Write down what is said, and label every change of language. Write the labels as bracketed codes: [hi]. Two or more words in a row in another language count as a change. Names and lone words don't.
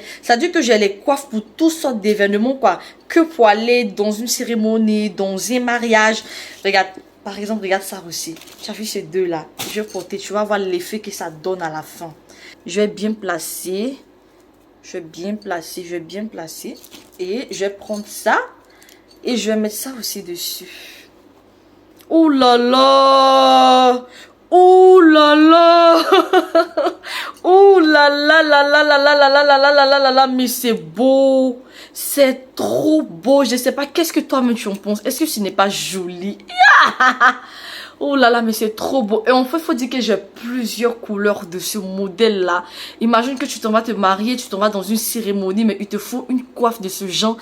[fr] Ça veut dire que j'ai les coiffes pour toutes sortes d'événements, quoi. Que pour aller dans une cérémonie, dans un mariage. Regarde. Par exemple, regarde ça aussi. Tu as vu ces deux-là. Je vais porter, tu vas voir l'effet que ça donne à la fin. Je vais bien placer. Je vais bien placer. Et je vais prendre ça. Et je vais mettre ça aussi dessus. Oh là là! Oh là là! Oh là là là là là là là là là là là là là là, mais c'est beau! C'est trop beau! Je sais pas, qu'est-ce que toi-même tu en penses? Est-ce que ce n'est pas joli? Oh là là, mais c'est trop beau. Et en fait, il faut dire que j'ai plusieurs couleurs de ce modèle-là. Imagine que tu t'en vas te marier, tu t'en vas dans une cérémonie, mais il te faut une coiffe de ce genre.